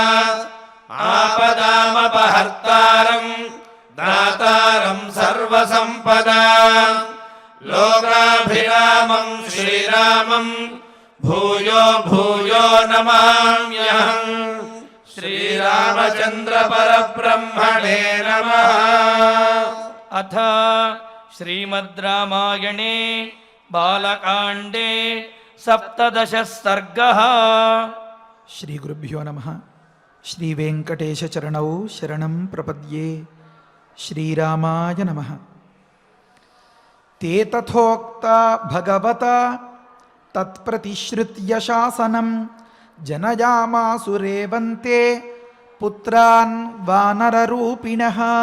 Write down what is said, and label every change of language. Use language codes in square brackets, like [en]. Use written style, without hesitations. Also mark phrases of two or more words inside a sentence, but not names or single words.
[sa] आपदामपहर्तारम् दातारम् सर्वसम्पदाम् लोकाभिरामम् श्रीरामम् भूयो भूयो नमाम्यहम्। श्रीरामचन्द्र परब्रह्मणे नमः। अथ श्रीमद् रामायणे बालकाण्डे 17 सर्गः। శ్రీ గురుభ్యో నమః. శ్రీ వెంకటేశ చరణౌ శరణం ప్రపద్యే. శ్రీరామాయ నమః. తే తథోక్తా భగవతా తత్ప్రతిశ్రుత్య శాసనం జనయామాసు రేవంతే పుత్రాన్ వానరరూపిణః.